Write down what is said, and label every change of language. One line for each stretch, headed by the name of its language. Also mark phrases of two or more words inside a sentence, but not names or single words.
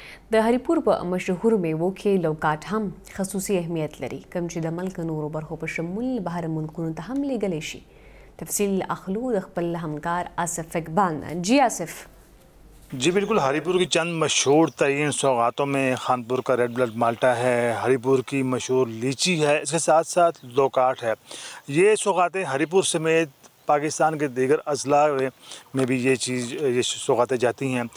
Pashto: د हरिपुर په مشهور میوو کې لوکاټ هم خصوصي اهمیت لري کوم چې د ملک نورو برخو په شمول بهر ملکونو ته هم لیږلی شي. تفصیل اخلو د خپل همکار آصف اقبال نه. جی آصف.
Urdu: جی بالکل، ہری پور کی چند مشہور ترین سوغاتوں میں خانپور کا
English: Red Blood
Urdu: مالٹا ہے، ہری پور کی مشہور لیچی ہے، اسکے ساتھ ساتھ لوکاٹ ہے. یہ سوغاتیں ہری پور سمیت پاکستان کے دیگر اضلاع میں بھی یہ سوغاتیں جاتی ہیں.